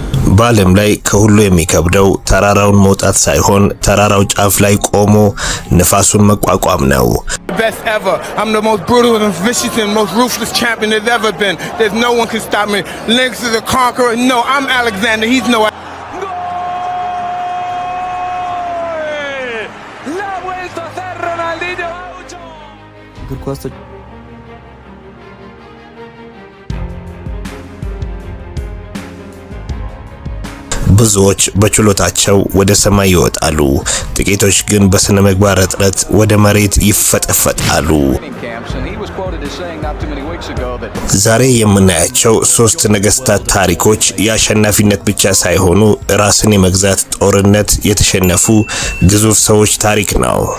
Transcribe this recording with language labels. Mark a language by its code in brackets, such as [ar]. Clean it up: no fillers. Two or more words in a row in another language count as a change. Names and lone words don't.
[am] በዓለም ላይ ከሁሉ የሚከብደው ተራራውን መውጣት ሳይሆን ተራራው ጫፍ ላይ ቆሞ ንፋሱን መቋቋም ነው። [en] Best ever. I'm the most brutal and vicious and most ruthless champion there's ever been. There's no one can stop me. Lynx is a conqueror. No, I'm Alexander. He's no. [es] La vuelta a hacer Ronaldinho Gaucho. [am] ብዙዎች በችሎታቸው ወደ ሰማይ ይወጣሉ፣ ጥቂቶች ግን በስነ ምግባር እጥረት ወደ መሬት ይፈጠፈጣሉ። ዛሬ የምናያቸው ሶስት ነገስታት ታሪኮች የአሸናፊነት ብቻ ሳይሆኑ ራስን የመግዛት ጦርነት የተሸነፉ ግዙፍ ሰዎች ታሪክ ነው።